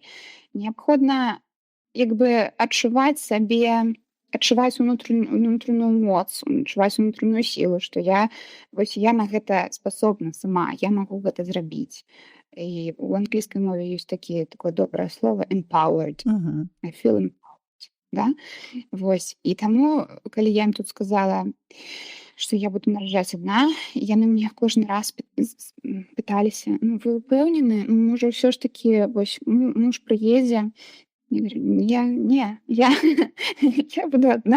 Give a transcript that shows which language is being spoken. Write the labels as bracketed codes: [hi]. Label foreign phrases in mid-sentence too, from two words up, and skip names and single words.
[be] Неабходна як бы адчуваць унутраную моц, адчуваць унутраную сілу, што я на гэта спасобна сама, я магу гэта зрабіць. І ў англійскай мове ёсць такое добрае слово empowered. Мгм. [en] I feel empowered, [be] да? Вось. І таму, калі я ім тут сказала, што я буду нараджаць адна, яны мне кожны раз пыталіся: "Ну, вы ўпэўнены? Можа, ўсё ж такі вось муж прыедзе?" Я говорю: я буду адна".